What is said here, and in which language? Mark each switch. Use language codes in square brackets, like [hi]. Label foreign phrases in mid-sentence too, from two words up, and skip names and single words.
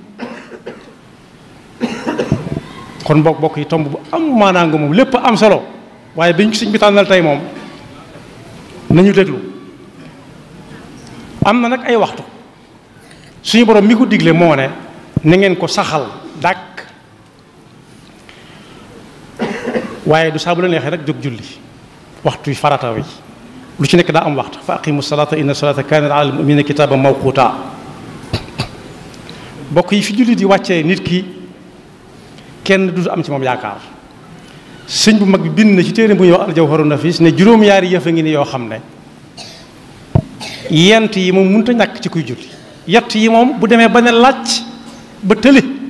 [wo] kon bokk yi tomb bu am maanaa nga moom lépp am solo waaye biñ ko sëñ bi tànnal tey moom nañu déglu am na nag ay waxtu suñu borom mi ko digle moo ne na ngeen ko saxal dàkk waaye du saa bu la neexee rek jóg julli waxtu yi farata wi lu ci nekk daa am waxtu [ar] فأقيموا الصلاة إن الصلاة كانت على المؤمنين كتابا موقوتا [wo] bokk yi fi julli di wàccee nit ki kenn du am ci moom yaakaar sëñ bu mag bi bind na ci téere bu ñuy wax aljawharu nafis ne juróom-yaari yëf a ngi ni yoo xam ne yent yi moom mënut a ñàkk ci kuy julli yett yi moom bu demee ba ne làcc ba tële